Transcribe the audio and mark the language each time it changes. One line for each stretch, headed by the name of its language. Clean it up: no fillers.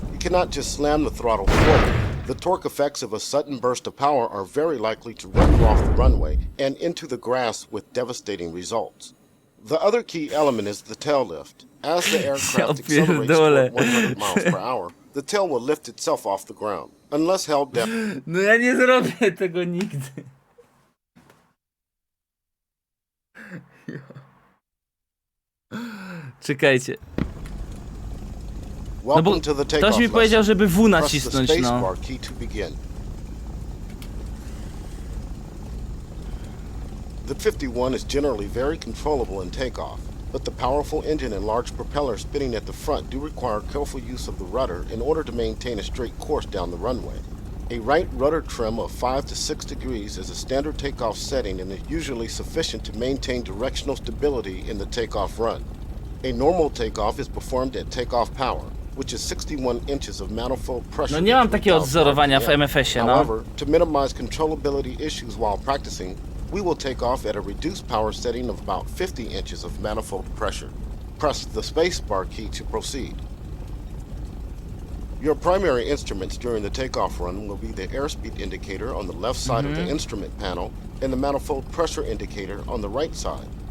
English: You cannot just slam the throttle forward. The torque effects of a sudden burst of power are very likely to run you off the runway and into the grass with devastating results. The other key element is the tail lift. As the aircraft accelerates toward 100 miles per hour, the tail will lift itself off the ground, unless held down.
Polish: No ja nie zrobię tego nigdy. Czekajcie. No bo ktoś mi powiedział, żeby W nacisnąć, no.
English: The 51 is generally very controllable in takeoff, but the powerful engine and large propeller spinning at the front do require careful use of the rudder in order to maintain a straight course down the runway. A right rudder trim of 5 to 6 degrees is a standard takeoff setting and is usually sufficient to maintain directional stability in the takeoff run. A normal takeoff is performed at takeoff power, which is 61 inches of manifold pressure.
Polish: No nie mam takiego odzorowania w MFS-ie, no.
English: However, to minimize controllability issues while practicing, We will take off at a reduced power setting of about 50 inches of manifold pressure. Press the spacebar key to proceed. Your primary instruments during the takeoff run will be the airspeed indicator on the left side of the instrument panel and the manifold pressure indicator on the right side.